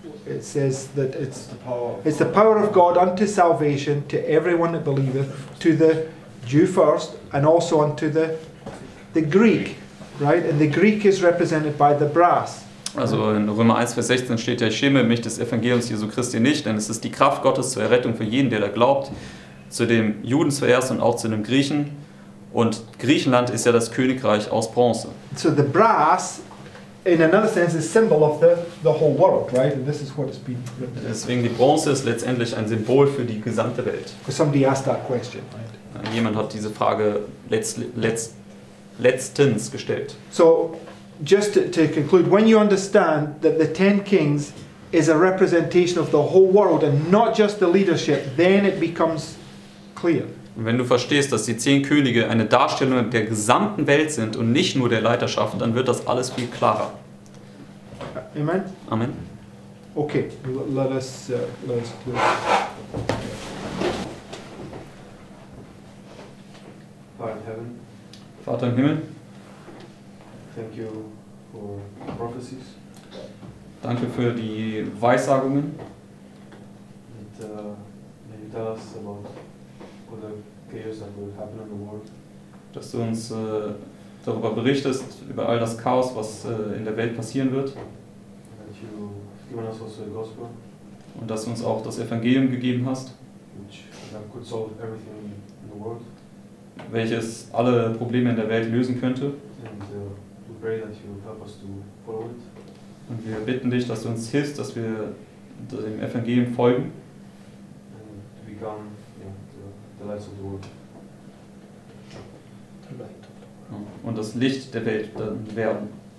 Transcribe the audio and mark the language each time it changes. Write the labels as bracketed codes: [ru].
[en] It says that it's the power of God unto salvation to everyone that believeth, to the Jew first, and also unto the Greek, right? And the Greek is represented by the brass. [de] Also in Römer 1, Vers 16 steht ja, ich schäme mich des Evangeliums Jesu Christi nicht, denn es ist die Kraft Gottes zur Errettung für jeden, der da glaubt, zu dem Juden zuerst und auch zu dem Griechen. Und Griechenland ist ja das Königreich aus Bronze. [en] So the brass, in another sense, is symbol of the whole world, right? And this is what it's been written. [de] Deswegen die Bronze ist letztendlich ein Symbol für die gesamte Welt. [en] Because somebody asked that question, right? [de] Jemand hat diese Frage letztens gestellt. [en] So, just to conclude, when you understand that the 10 kings is a representation of the whole world and not just the leadership, then it becomes clear. [de] Und wenn du verstehst, dass die 10 Könige eine Darstellung der gesamten Welt sind und nicht nur der Leiterschaft, dann wird das alles viel klarer. [en] Amen? Amen. Okay, let us close. Father in heaven, [de] Vater im Himmel, [en] thank you for prophecies [de] danke für die Weissagungen, [en] that you tell us about all the chaos that will happen in the world. [de] dass du uns darüber berichtest, über all das Chaos, was in der Welt passieren wird. [en] That you've given us also the gospel, [de] Und dass du uns auch das Evangelium gegeben hast, [en] which could solve everything in the world. [de] welches alle Probleme in der Welt lösen könnte. [en] And we pray that you help us to follow it. [de] Und wir bitten dich, dass du uns hilfst, dass wir dem Evangelium folgen [en] And to become the lights of the world. [de] und das Licht der Welt dann werden.